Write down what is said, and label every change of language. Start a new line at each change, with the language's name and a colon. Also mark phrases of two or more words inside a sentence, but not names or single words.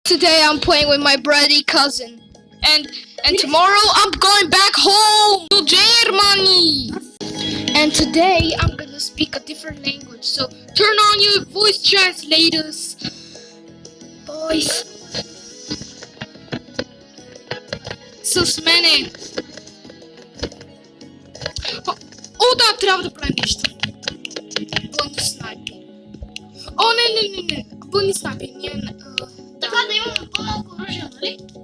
English: Today I'm playing with my bloody cousin. And tomorrow I'm going back home to Germany. And today I'm gonna speak a different language. So turn on your voice translators. Voice.
Bulgarian: С мене. О, да, трябва да правим нещо. Бънни снайпи. О, не. Бънни снайпи. Така да имаме по-малко оръжие, нали?